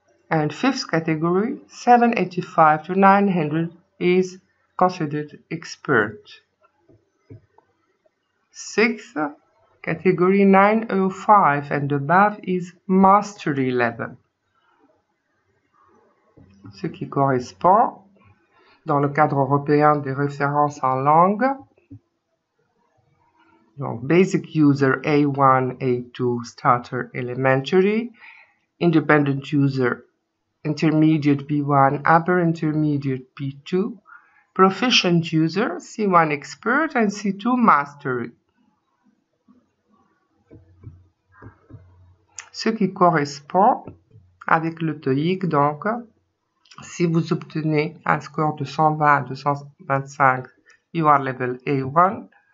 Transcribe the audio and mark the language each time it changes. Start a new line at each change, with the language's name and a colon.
English: And fifth category 785 to 900 is considered expert. Sixth category 905 and above is mastery level.
French: Ce qui correspond dans le cadre européen des références en langue.
English: Donc, basic user A1, A2, starter, elementary, independent user, intermediate B1, upper intermediate B2, proficient user, C1 expert, and C2 mastery.
French: Ce qui correspond avec le TOEIC, donc, si vous obtenez un score de 120 à 225,
English: you are level A1.